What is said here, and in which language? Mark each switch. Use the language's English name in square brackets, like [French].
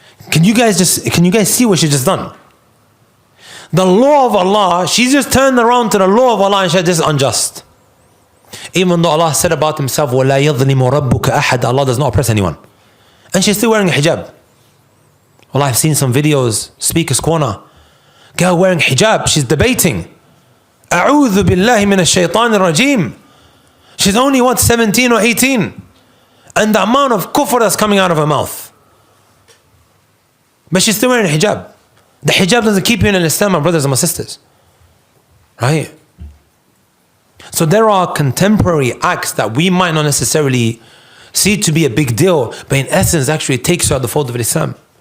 [English] Can you guys see what she just done? The law of Allah, she's just turned around to the law of Allah and said, this is unjust. Even though Allah said about himself, [Arabic] وَلَا يَظْلِمُ رَبُّكَ أَحَدًا, [English] Allah does not oppress anyone. And she's still wearing a hijab. Well, I've seen some videos, Speaker's Corner. Girl wearing hijab, she's debating. [Arabic] أعوذ بالله من الشيطان الرجيم. [English] She's only 17 or 18. And the amount of kufr that's coming out of her mouth. But she's still wearing a hijab. The hijab doesn't keep you in Islam, my brothers and my sisters. Right? So there are contemporary acts that we might not necessarily see to be a big deal, but in essence actually it takes you out the fold of Islam.